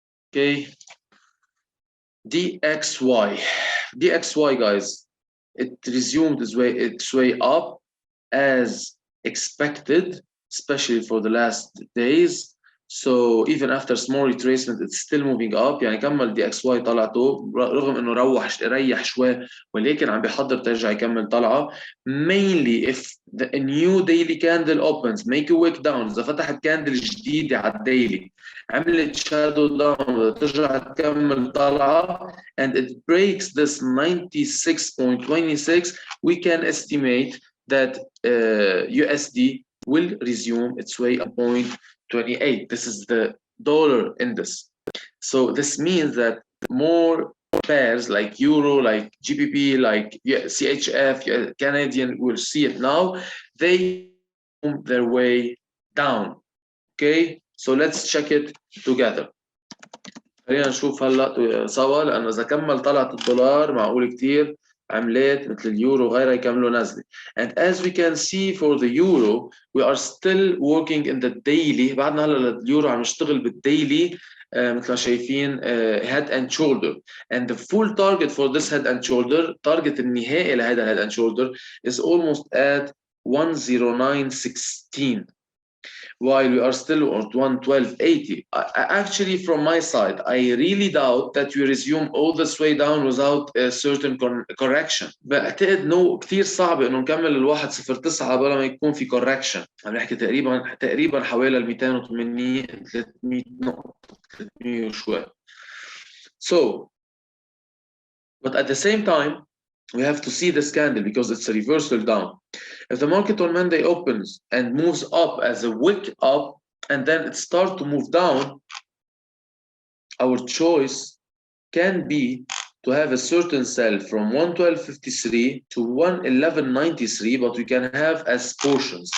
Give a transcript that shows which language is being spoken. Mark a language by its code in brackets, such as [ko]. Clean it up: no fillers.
[en] Okay, DXY guys, it resumed its way up as expected, especially for the last days. So even after small retracement, it's still moving up. [ar] يعني كمل دي اكس واي طلعته رغم انه ريح شوي، ولكن عم بيحضر ترجع يكمل طلعه. [en] Mainly if the new daily candle opens, make a wick down. [ar] اذا فتحت كاندل جديده على الديلي عملت شادو داون ترجع تكمل طلعه [en] and it breaks this 96.26, we can estimate that USD will resume its way at 0.28. This is the dollar index. So this means that more pairs like Euro, like GBP, like CHF, Canadian, we'll see it now, they move their way down. Okay, so let's check it together. [ar] خلينا نشوف هلا سوا، لانه اذا كمل طلعت الدولار معقول كثير عملات مثل اليورو وغيرها يكملوا نزله. [en] And as we can see for the euro, we are still working in the daily. [ar] بعدنا هلا اليورو عم يشتغل بالديلي مثل ما شايفين head and shoulder. [en] And the full target for this head and shoulder, target [ar] النهائي لهذا [en] head and shoulder is almost at 109.16. While we are still at 112.80. Actually, from my side, I really doubt that we resume all this way down without a certain correction. [ar] بعتقد انه كثير صعب انه نكمل ال 109 بلا ما يكون في correction. عم نحكي تقريبا حوالي ال 280 300 نقطة 300 وشوي. [en] So, but at the same time, we have to see this candle because it's a reversal down. If the market on Monday opens and moves up as a wick up and then it starts to move down, our choice can be to have a certain sell from 112.53 to 111.93, but we can have as portions.